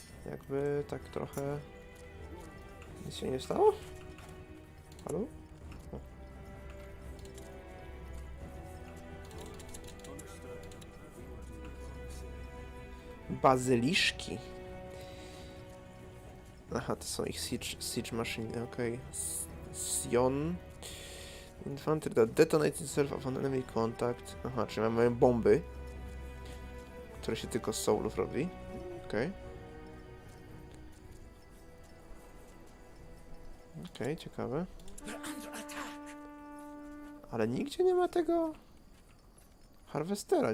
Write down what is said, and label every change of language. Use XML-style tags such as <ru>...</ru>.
<pl>Jakby tak trochę... Nic się nie stało? Halo? O. Bazyliszki. Aha, to są ich siege machine, okej. Sion.</pl> <en>Infantry that detonate itself upon enemy contact.</en> <pl>Aha, czyli mamy bomby, które się tylko z soulów robi. Okej. Okej, ciekawe. Ale nigdzie nie ma tego harwestera.</pl>